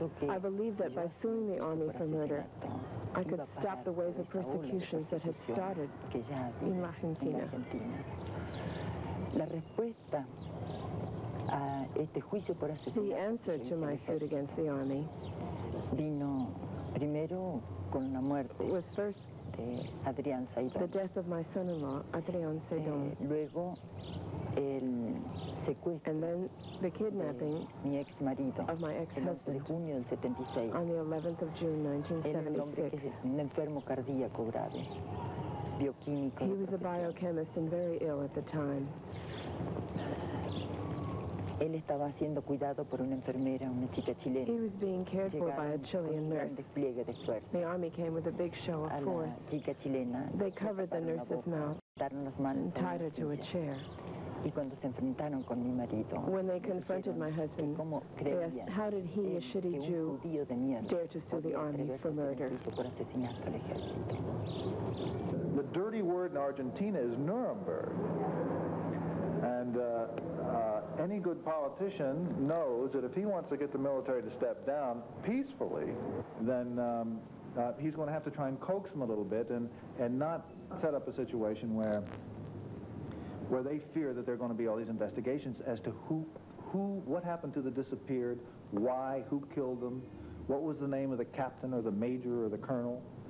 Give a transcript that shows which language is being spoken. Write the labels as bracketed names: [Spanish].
[English] I believed that by suing the army for murder, I could stop the wave of persecutions that had started in Argentina. [Spanish] La respuesta a este juicio por asesinato, [English] the answer to my suit against the army [Spanish] vino primero con la muerte [English] was first [Spanish] de Adrián Saidón. [English] The death of my son-in-law, Adrián Saidón. [Spanish] Luego el secuestro [English] and then the kidnapping [Spanish] mi ex marido [English] of my ex-husband [Spanish] de junio del 76. [English] On the 11th of June, 1976. [Spanish] Él es un enfermo cardíaco grave, bioquímico. [English] He was a biochemist and very ill at the time. [Spanish] Él estaba siendo cuidado por una enfermera, una chica chilena. [English] He was being cared for by a Chilean nurse. [Spanish] Despliegue de fuerza. [English] The army came with a big show of force. [Spanish] Chica chilena, [English] they covered the nurse's mouth and tied her to a chair. [Spanish] Y cuando se enfrentaron con mi marido, [English] when they confronted my husband, they asked, how did he, a shitty Jew, dare to sue the army for murder? The dirty word in Argentina is Nuremberg. And any good politician knows that if he wants to get the military to step down peacefully, then he's going to have to try and coax them a little bit and not set up a situation where they fear that there are going to be all these investigations as to what happened to the disappeared, why, who killed them, what was the name of the captain or the major or the colonel.